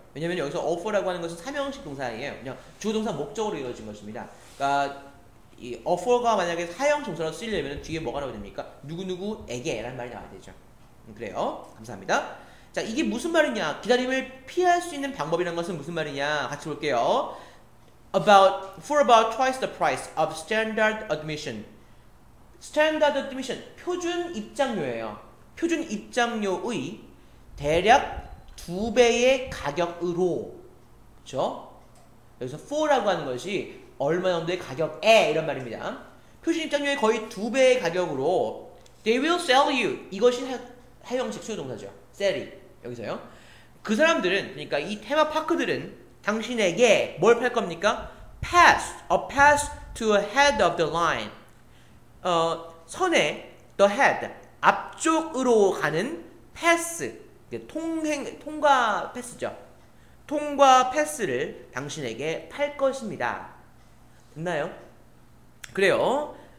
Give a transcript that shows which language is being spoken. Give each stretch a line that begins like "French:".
Korean: 왜냐면 여기서 offer라고 하는 것은 삼형식 동사예요. 그냥 주어동사 목적으로 이루어진 것입니다. 그러니까 이 offer가 만약에 사형 동사로 쓰이려면 뒤에 뭐가 나와야 됩니까? 누구누구에게 라는 말이 나와야 되죠. 그래요. 감사합니다. 자, 이게 무슨 말이냐? 기다림을 피할 수 있는 방법이라는 것은 무슨 말이냐? 같이 볼게요.
English: For about twice the price of standard admission. Standard admission,
Korean: 표준 입장료예요. 표준 입장료의 대략 2배의 가격으로. 그렇죠? 여기서 for라고 하는 것이 얼마 정도의 가격에 이런 말입니다. 표준 입장료의 거의 2배의 가격으로
English: they will sell you.
Korean: 이것이 사형식 수요동사죠. sell이. 여기서요. 그 사람들은, 그러니까 이 테마파크들은 당신에게 뭘 팔 겁니까?
English: a pass to ahead of the line.
Korean: 선에
English: the head,
Korean: 앞쪽으로 가는 패스, 통과 패스죠. 통과 패스를 당신에게 팔 것입니다. 됐나요? 그래요.